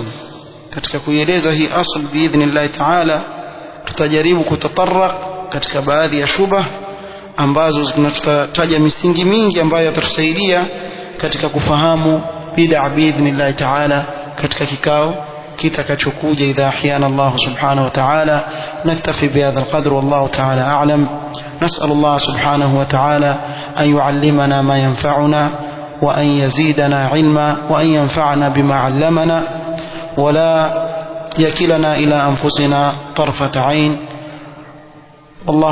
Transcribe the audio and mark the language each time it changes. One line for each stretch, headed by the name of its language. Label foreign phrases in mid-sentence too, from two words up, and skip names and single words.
Swahili: Katika kuieleza hii asl
Arabic: بإذن الله تعالى
Swahili: tutajaribu kutatarrak katika baadhi ya shubha ambazo zinatutaja misingi mingi ambayo yatatusaidia katika kufahamu bid'a
Arabic: بإذن الله تعالى
Swahili: katika kikao kitakachokuja
Arabic: إذا أحيانا الله سبحانه وتعالى. نكتفي بهذا القدر والله تعالى أعلم. نسأل الله سبحانه وتعالى أن يعلمنا ما ينفعنا وأن يزيدنا علما وأن ينفعنا بما علمنا ولا يكلنا إلى أنفسنا طرفة عين. والله تعالى أعلم.